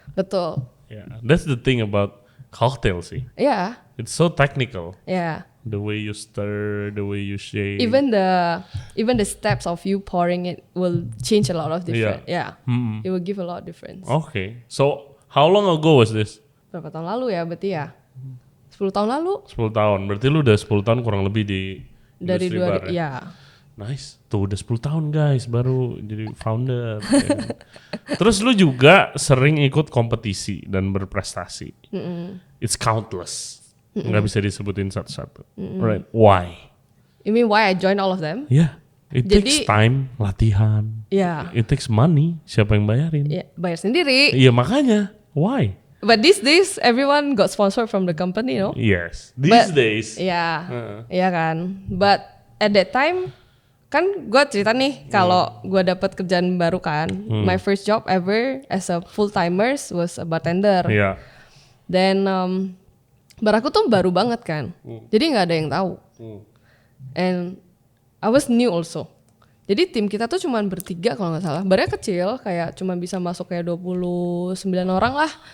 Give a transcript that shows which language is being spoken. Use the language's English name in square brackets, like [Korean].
[Indonesian] Betul. [English] Yeah. That's the thing about cocktail sih. Yeah. It's so technical. Yeah. The way you stir, the way you shake. Even the steps of you pouring it will change a lot of different. Yeah. It will give a lot of difference. Okay. So how long ago was this? [Indonesian] Berapa tahun lalu ya berarti ya? 10 tahun lalu 10 tahun. Berarti lu udah 10 tahun kurang lebih di dari industri bar ya? ya. Nice. Tuh udah 10 tahun guys baru jadi founder. Ya. Terus lu juga sering ikut kompetisi dan berprestasi. [English] It's countless. [Indonesian] Nggak bisa disebutin satu-satu. [English] Right. Why? You mean why I join all of them? Yeah. It takes time, latihan. [Indonesian] Ya. [English] It takes money. [Indonesian] Siapa yang bayarin? Ya, bayar sendiri. Iya makanya. [English] Why? But these days everyone got sponsored from the company, no? Yes. These But- days. [Indonesian] Ya. Iya kan. [English] But at that time [Indonesian] kan gue cerita nih kalau gue dapat kerjaan baru kan. [English] My first job ever as a full timers was a bartender. [Indonesian] Iya. Dan bar aku tuh baru banget kan. Jadi nggak ada yang tahu. [English] And I was new also. [Indonesian] Jadi tim kita tuh cuma bertiga kalau nggak salah. Barnya kecil, kayak cuma bisa masuk kayak 29 orang lah.